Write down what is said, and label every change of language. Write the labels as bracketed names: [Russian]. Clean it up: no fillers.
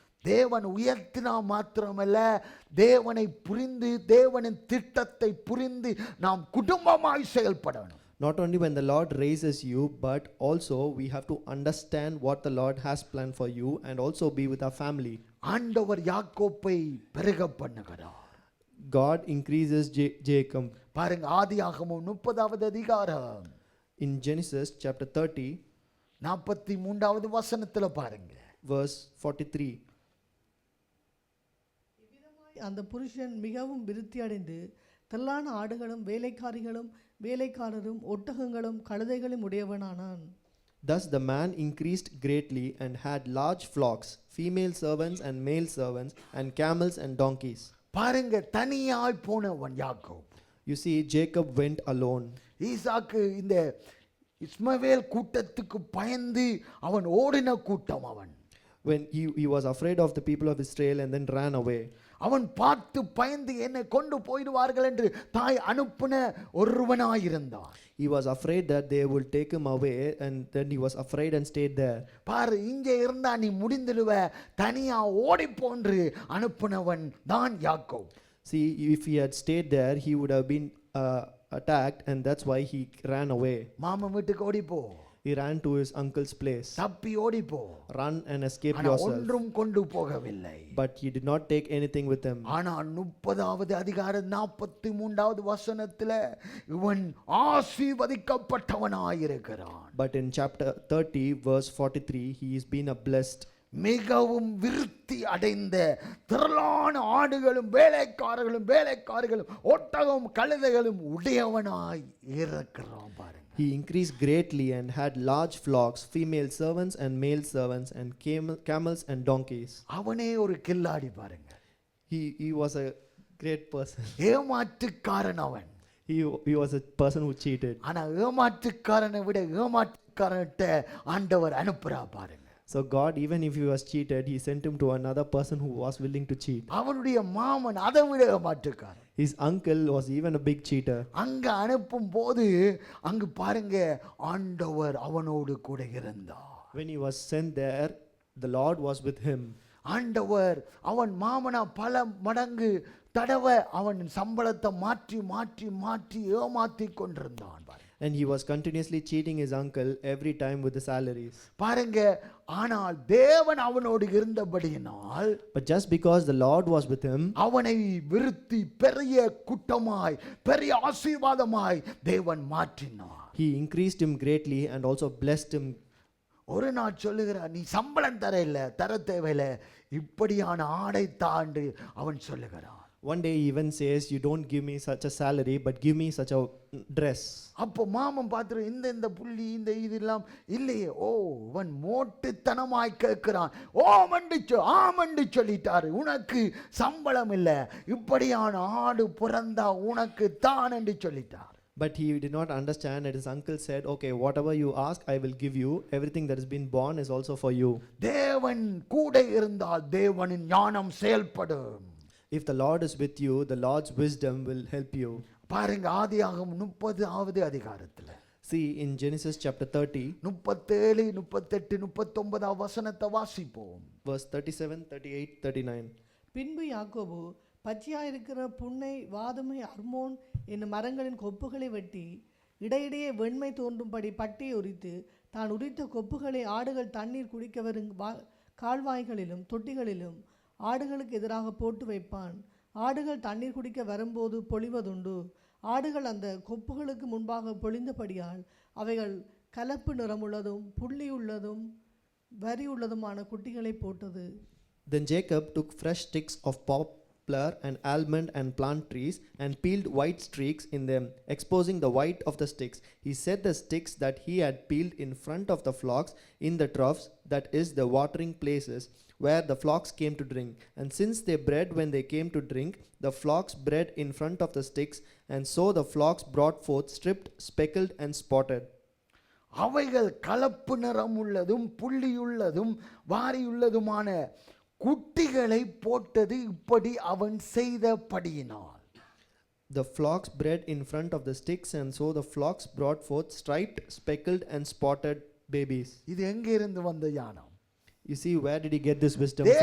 [Tamil] தேவன் உயர்த்தினா மாத்திரமல்ல, தேவனை புரிந்து தேவனின் திட்டத்தை புரிந்து நாம் குடும்பமாய் செயல்படணும். [English] Not only when the Lord raises you, but also we have to understand what the Lord has planned for you and also be with our family. [Tamil] ஆண்டவர் யாக்கோப்பை பெருக பண்ணுகிறார். [English] God increases Jacob. [Tamil] பாருங்க, ஆதியாகமம் 30வது அதிகாரம் [English] In Genesis chapter 30, [Tamil] 43வது வசனத்துல பாருங்க, [English] verse 43. [Tamil] அந்த புருஷன் மிகவும் விருத்தி அடைந்து திரளான ஆடுகளும் வேலைக்காரிகளும் வேலைக்காரரும் ஒட்டகங்களும் கழுதைகளும் உடையவனானான். [English] Thus the man increased greatly and had large flocks, female servants and male servants, and camels and donkeys. [Tamil] பாருங்க, தனியாய் போனவன் Yakob. [English] You see, Jacob went alone. [Tamil] ஈசாக்கு இந்த இஸ்மவேல் கூட்டத்துக்கு பயந்து அவன் ஓடின கூட்டம். அவன் [English] When he was afraid of the people of Israel and then ran away. [Tamil] அவன் பார்த்து பயந்து என்னை கொண்டு போயிடுவார்கள் என்று தாய் அனுப்பின ஒருவனாயிருந்தான். [English] He was afraid that they would take him away, and then he was afraid and stayed there. [Tamil] பாரு, இங்கே இருந்தா நீ முடிந்துடுவ, தனியா ஓடி போன்று அனுப்பினவன் தான் Yakob. [English] See, if he had stayed there, he would have been attacked, and that's why he ran away. [Tamil] மாமன் வீட்டுக்கு ஓடி போ. [English] He ran to his uncle's place. [Tamil] தப்பி ஓடி போ. [English] Run and escape [Tamil] ஆனா [English] yourself. [Tamil] ஒன்றும் கொண்டு போகவில்லை. [English] But he did not take anything with him. [Tamil] ஆனா 30வது அதிகாரம் 43வது வசனத்துல இவன் ஆசீர்வதிக்கப்பட்டவனாயிருக்கிறான். [English] But in chapter 30, verse 43, he is been a blessed. [Tamil] மிகவும் விருத்தி அடைந்த திரளான ஆடுகளும் வேலைக்காரர்களும் ஒட்டகம் கழுதைகளும் உடையவனாய் இருக்கிறான். பாருங்க, [English] He increased greatly and had large flocks, female servants and male servants, and camels and donkeys. [Tamil] அவனே ஒரு கில்லாடி. பாருங்க, [English] He was a great person. [Tamil] ஏமாற்றுக்காரன் அவன். [English] He was a person who cheated. [Tamil] ஆனா ஏமாற்றுக்காரனை விட ஏமாற்றுக்காரன்ட்ட ஆண்டவர் அனுப்புறா. பாருங்க, [English] So God, even if he was cheated, he sent him to another person who was willing to cheat. [Tamil] அவனுடைய மாமன் அதை விட மாட்டுக்காரன். [English] His uncle was even a big cheater. [Tamil] அங்க அனுப்பும் போது அங்கு பாருங்க ஆண்டவர் அவனோடு கூட இருந்தார். [English] When he was sent there, the Lord was with him. [Tamil] ஆண்டவர் அவன் மாமனா பல மடங்கு தடவை அவன் சம்பளத்தை மாற்றி மாற்றி மாற்றி ஏமாத்தி கொண்டிருந்தான். [English] And he was continuously cheating his uncle every time with the salaries. [Tamil] பாருங்க, ஆனால் தேவன் அவனோடு இருந்தபடியினால், [English] But just because the Lord was with him, [Tamil] அவனை விருத்தி பெரிய கூட்டமாய் பெரிய ஆசீர்வாதமாய் தேவன் மாற்றினார். [English] he increased him greatly and also blessed him. [Tamil] ஒரு நாள் சொல்லுகிறார், நீ சம்பளம் தர தேவையில்லை, இப்படியான ஆடை தாண்டு அவன் சொல்லுகிறான். [English] One day he even says, you don't give me such a salary, but give me such a dress. [Tamil] அப்போ மாமன் பார்த்துரு, இந்த புள்ளி இந்த இதெல்லாம் இல்லையே, ஓ இவன் மோட்டுத்தனமாய் கேட்கிறான், ஆமண்டு சொல்லிட்டாரு, உனக்கு சம்பளம் இல்லை, இப்படியான ஆடு பிறந்தா உனக்கு தான் என்று சொல்லிட்டார். [English] But he did not understand that his uncle said, okay, whatever you ask, I will give you. Everything that has been born is also for you. [Tamil] தேவன் கூட இருந்தால் தேவனின் ஞானம் செயல்படும். [English] If the Lord is with you, the Lord's wisdom will help you. [Tamil] பாருங்க, ஆதியாகமம் 30வது அதிகாரத்துல, [English] See in Genesis chapter 30, [Tamil] 37, 38, 39 வசனத்தை வாசிப்போம். [English] verse 37, 38, 39. [Tamil] பின்பு யாக்கோபு பச்சையாயிருக்கிற புன்னை, வாதுமை, அர்மோன் என்னும் மரங்களின் கொப்புகளை வெட்டி இடையிடையே வெண்மை தோன்றும்படி பட்டியை உரித்து, தான் உரித்த கொப்புகளை ஆடுகள் தண்ணீர் குடிக்க வரும் கால்வாய்களிலும் தொட்டிகளிலும் ஆடுகளுக்கு எதிராக போட்டு வைப்பான். ஆடுகள் தண்ணீர் குடிக்க வரும்போது பொழிவதுண்டு. ஆடுகள் அந்த கொப்புகளுக்கு முன்பாக பொழிந்தபடியால் அவைகள் கலப்பு நிறமுள்ளதும் புள்ளியுள்ளதும் வரியுள்ளதுமான குட்டிகளை போட்டது. [English] Then Jacob took fresh sticks of poplar and almond and plant trees and peeled white streaks in them, exposing the white of the sticks. He set the sticks that he had peeled in front of the flocks in the troughs, that is, the watering places, where the flocks came to drink. And since they bred when they came to drink, the flocks bred in front of the sticks, and so the flocks brought forth stripped, speckled, and spotted. [Tamil] அவைகள் கலப்பு நிறம் உள்ளதும் புள்ளியுள்ளதும் வாரியுள்ளதுமான குட்டிகளை போட்டது இப்படி அவன் செய்தபடியினால். [English] The flocks bred in front of the sticks, and so the flocks brought forth striped, speckled, and spotted babies. [Tamil] இது எங்கிருந்து வந்த ஞானம்? [English] You see, where did he get this wisdom from?